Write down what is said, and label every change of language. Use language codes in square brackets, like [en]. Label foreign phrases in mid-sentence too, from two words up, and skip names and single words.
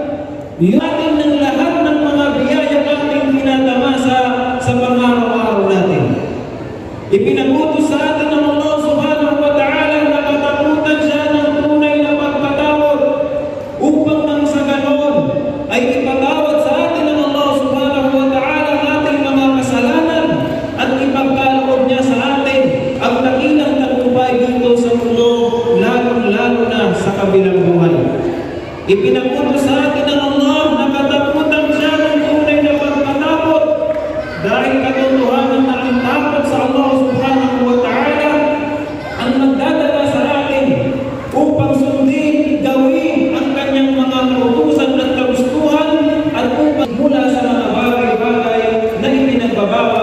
[tl] yakin ng lahat ng mga biyayang ating tinatamasa sa pang-araw-araw natin. Ipinagutos sa atin ng Allah [ar] سبحانه وتعالى [tl] na katakutan siya ng tunay na pagpatawad upang nang sa ganon ay ipatawad sa atin ng Allah [ar] سبحانه وتعالى [tl] ang ating mga kasalanan at ipagkaloob niya sa atin ang dakilang tagumpay dito sa mundo, lalo na sa kabilang buhay. Ipinagutos sa atin ng Allah na katakutan siya ng tunay na pagkatakot dahil katotohanan na ang takot sa Allah [ar] سبحانه وتعالى [tl] ang magdadala sa atin upang sundin, gawin ang kanyang mga kautusan at kagustuhan at upang mula sa mga bagay-bagay na ipinagbaba